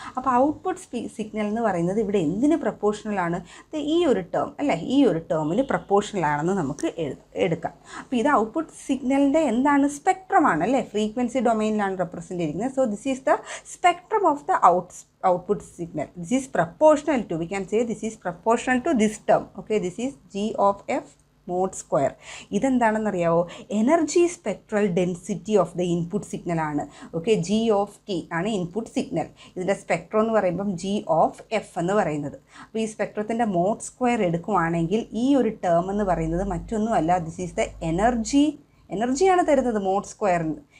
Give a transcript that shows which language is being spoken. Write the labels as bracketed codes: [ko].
[ml] അപ്പോൾ output signal എന്ന് പറയുന്നത് ഇവിടെ എന്തിന് പ്രപ്പോർഷണലാണ്? ഈ ഒരു ടേം അല്ലേ, ഈ ഒരു ടേമിന് പ്രപ്പോർഷണൽ ആണെന്ന് നമുക്ക് എടുക്കാം. അപ്പോൾ ഇത് ഔട്ട്പുട്ട് സിഗ്നലിൻ്റെ എന്താണ്, സ്പെക്ട്രം ആണ് അല്ലേ, ഫ്രീക്വൻസി ഡൊമൈനിലാണ് റെപ്രസെൻ്റ് ചെയ്യുന്നത്. [en] So this is the spectrum of the output signal. This is proportional to, we can say this is proportional to this term. Okay, this is G of f mod square. [ml] ഇതെന്താണെന്നറിയാവോ, [en] energy spectral density of the input signal [ml] ആണ്. Okay, G of T ആണ് input signal. ഇതിൻ്റെ spectrum എന്ന് പറയുമ്പം G of F എന്ന് പറയുന്നത്. അപ്പോൾ ഈ സ്പെക്ട്രത്തിൻ്റെ mode square എടുക്കുവാണെങ്കിൽ ഈ ഒരു ടേം എന്ന് പറയുന്നത് മറ്റൊന്നുമല്ല, [en] this is the [ml] എനർജിയാണ് തരുന്നത് മോഡ് സ്ക്വയറിന്.